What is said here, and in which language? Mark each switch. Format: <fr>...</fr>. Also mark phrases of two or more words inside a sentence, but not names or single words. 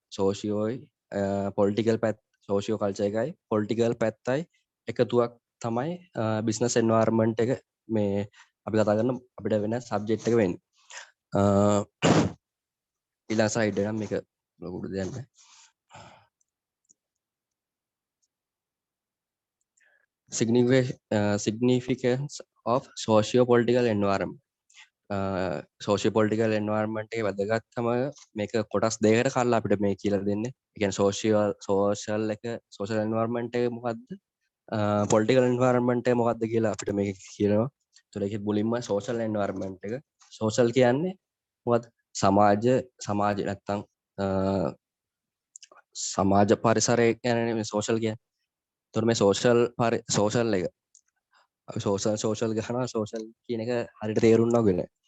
<si>සෝෂියෝයි පොලිටිකල් පැත්ත</si> <en>socio culture</en> <si>එකයි පොලිටිකල් පැත්තයි එකතුවක් තමයි</si> <en>business environment</en> <si>එක මේ අපි කතා කරන අපිට වෙන සබ්ජෙක්ට් එක වෙන්නේ. ඊළඟ ස්ලයිඩ් එක නම් මේක ලොකුට දෙයක් නැහැ.</si> <en>Significance of socio-political environment. Socio-political environment</en> <si>එකේ වැදගත්කම මේක කොටස් දෙකකට කඩලා අපිට මේ කියලා දෙන්නේ. ඒ කියන්නේ</si> <en>social environment</en> <si>එක මොකද්ද?</si> <en>Political environment</en> <si>එක මොකද්ද කියලා අපිට මේක කියනවා. ඒතර ඒකේ මුලින්ම</si> <en>social environment</en> <si>එක. social කියන්නේ මොකද්ද? සමාජ නැත්තම් සමාජ පරිසරය කියන්නේ මේ social කියන්නේ. ඒතර මේ social එක අපි social ගහනවා social කියන එක හරියට තේරුම් නොගෙන</si>